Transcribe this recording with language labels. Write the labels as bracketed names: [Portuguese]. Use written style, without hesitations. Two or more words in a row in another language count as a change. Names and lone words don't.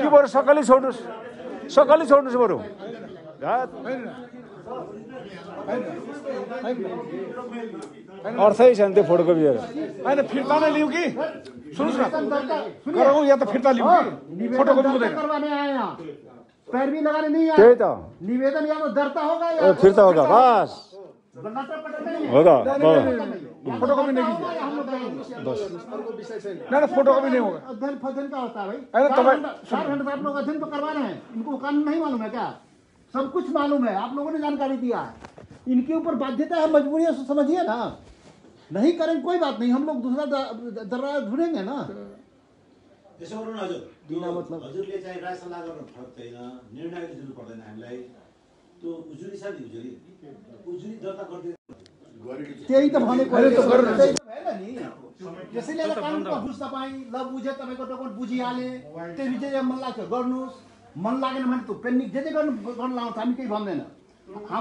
[Nepali] बरु सक्कली छोड्नुहोस्, सक्कली छोड्नुहोस् बरु। अर्थै छैन त्यो फोटोकपी दिएर। होइन फिर्ता नै लिउँ कि सुन्नुहोस् न, गरौँ या त फिर्ता लिउँ कि फोटोकपी हुँदैन। [Hindi] पैरवी लगाने नहीं [Nepali] त्यही त [Hindi] निवेदन या तो दर्ता होगा या फिर्ता होगा, बस होगा। फोटोकॉपी नहीं कीजिए बस, ना फोटोकॉपी नहीं होगा। अध्ययन फध्ययन का होता है भाई। अरे 4 घंटे से आप लोग अध्ययन तो करवा रहे हैं, इनको कानून नहीं मालूम है क्या? सब कुछ मालूम है, आप लोगों ने जानकारी दिया है। इनके ऊपर बाध्यता है, मजबूरी है, समझिए ना। नहीं करेंगे कोई बात नहीं, हम लोग दूसरा दरवाजा ढूंढेंगे ना। [Nepali] त्यसो गरौँ न हजुर, मतलब हजुरले चाहिँ राय सल्लाह गर्न फरक छैन, निर्णय लिनु पर्दैन हामीलाई। त्यो उजुरी छ नि, उजुरी दर्ता गर्दै त्यही त भनेको है नि। त्यसैले कानुनको बुझ तपाईँ ल बुझे, तपाईँको डकुमेन्ट बुझिहाले, त्यसपछि जे मन लाग्छ गर्नुहोस्, मन लागेन भने त पेन्डिङ जे गर्न लाउँछ, हामी केही भन्दैन।